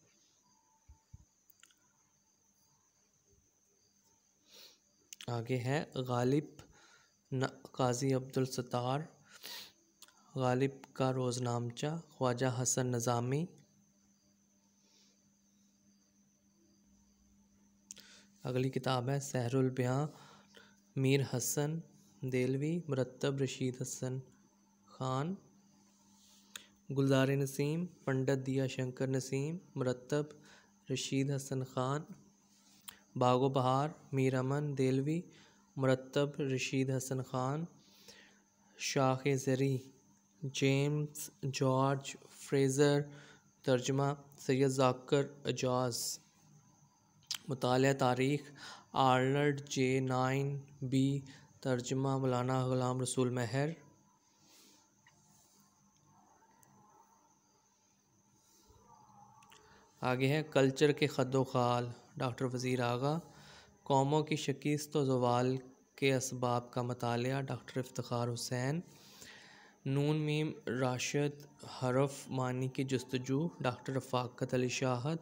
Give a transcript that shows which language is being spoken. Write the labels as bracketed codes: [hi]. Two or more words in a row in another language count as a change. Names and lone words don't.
[ur] آگے ہے غالب قاضی عبدالستار. غالب کا روزنامچہ خواجہ حسن نظامی. اگلی کتاب ہے سحر البیان میر حسن دہلوی. مرتب رشید حسن خان. گلزار نسیم پنڈت دیا شنکر نسیم. مرتب رشید حسن خان۔ باغ و بہار میر امن دہلوی. مرتب رشید حسن خان۔ شاخ زری جیمز جارج فریزر. ترجمہ سید ذاکر اعجاز. مطالعہ تاریخ آرنلڈ جے 9B. ترجمہ مولانا غلام رسول مہر. آگے ہے کلچر کے خد و خال ڈاکٹر وزیر آغا. قوموں کی شکست و زوال کے اسباب کا مطالعہ ڈاکٹر افتخار حسین. ن م راشد حرف معنی کی جستجو ڈاکٹر رفاقت علی شاہد.